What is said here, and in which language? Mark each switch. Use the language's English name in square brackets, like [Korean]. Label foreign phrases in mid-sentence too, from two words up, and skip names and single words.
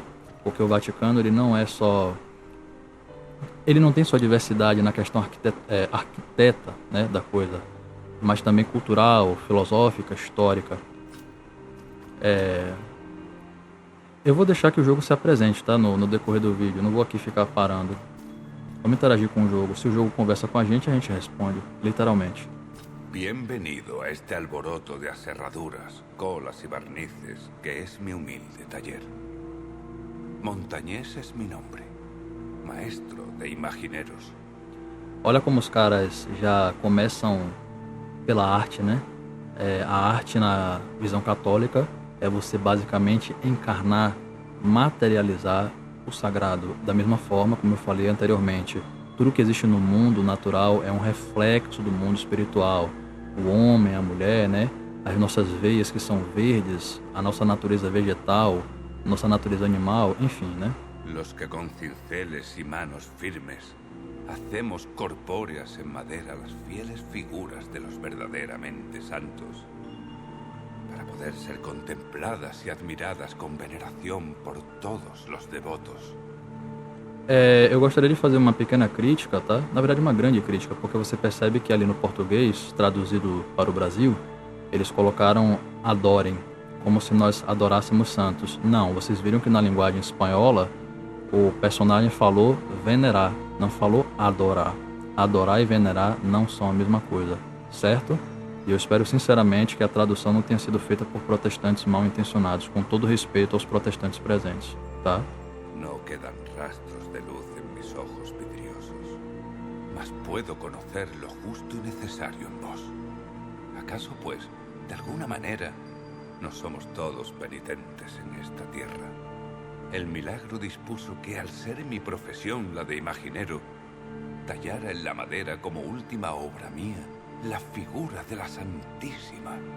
[Portuguese] Porque o Vaticano ele não é só, ele não tem só diversidade na questão arquiteta, né, da coisa, mas também cultural, filosófica, histórica. Eu vou deixar que o jogo se apresente, tá? No decorrer do vídeo, não vou aqui ficar parando. Vamos interagir com o jogo. Se o jogo conversa com a gente responde, literalmente. [Spanish] Bienvenido a este alboroto de aserraduras, colas y barnices que es mi humilde taller. Montañés es mi nombre, maestro de imagineros. [Portuguese] Olha como os caras já começam pela arte, né? A arte na visão católica é você basicamente encarnar, materializar o sagrado. Da mesma forma, como eu falei anteriormente, tudo que existe no mundo natural é um reflexo do mundo espiritual. O homem, a mulher, né? As nossas veias que são verdes, a nossa natureza vegetal, nossa natureza animal, enfim, né? [Spanish] Los que con cinceles y manos firmes hacemos corpóreas en madera las fieles figuras de los verdaderamente santos, para poder ser contempladas y admiradas con veneración por todos los devotos. [Portuguese] Eu gostaria de fazer uma pequena crítica, tá? Na verdade, uma grande crítica, porque você percebe que ali no português, traduzido para o Brasil, eles colocaram adorem, como se nós adorássemos santos. Não, vocês viram que na linguagem espanhola, o personagem falou venerar, não falou adorar. Adorar e venerar não são a mesma coisa, certo? E eu espero sinceramente que a tradução não tenha sido feita por protestantes mal intencionados, com todo respeito aos protestantes presentes, tá? [Spanish] No quedan rastros de luz en mis ojos vidriosos, mas puedo conocer lo justo y necesario en vos. ¿Acaso, pues, de alguna manera, no somos todos penitentes en esta tierra? El milagro dispuso que, al ser mi profesión la de imaginero, tallara en la madera como última obra mía la figura de la Santísima.